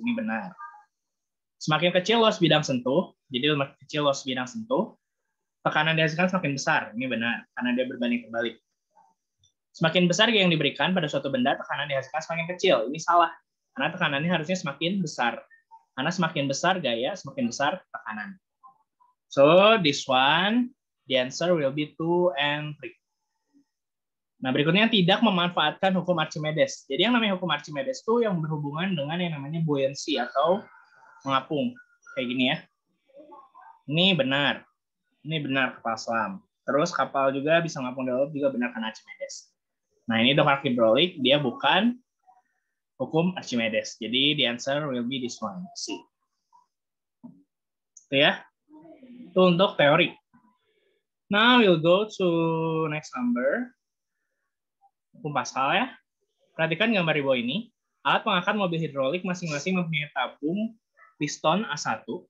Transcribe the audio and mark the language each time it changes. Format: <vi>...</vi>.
<id>Ini benar. Semakin kecil luas bidang sentuh, jadi semakin kecil luas bidang sentuh, tekanan yang dihasilkan semakin besar. Ini benar, karena dia berbanding terbalik. Semakin besar yang diberikan pada suatu benda, tekanan dihasilkan semakin kecil. Ini salah, karena tekanannya harusnya semakin besar. Karena semakin besar gaya, semakin besar tekanan.</id> <en>So, this one, the answer will be 2 and 3.</en> <id>Nah, berikutnya tidak memanfaatkan hukum Archimedes. Jadi yang namanya hukum Archimedes itu yang berhubungan dengan yang namanya buoyancy atau mengapung. Kayak gini ya. Ini benar. Ini benar kapal selam. Terus kapal juga bisa mengapung di laut juga benar karena Archimedes. Nah, ini untuk hidrolik, dia bukan hukum Archimedes.</id> <en>Jadi, the answer will be this one, C.</en> <id>Itu ya. Itu untuk teori.</id> <en>Now, we'll go to next number.</en> <id>Hukum Pascal ya. Perhatikan gambar di bawah ini. Alat pengangkat mobil hidrolik masing-masing mempunyai tabung piston A1.</id>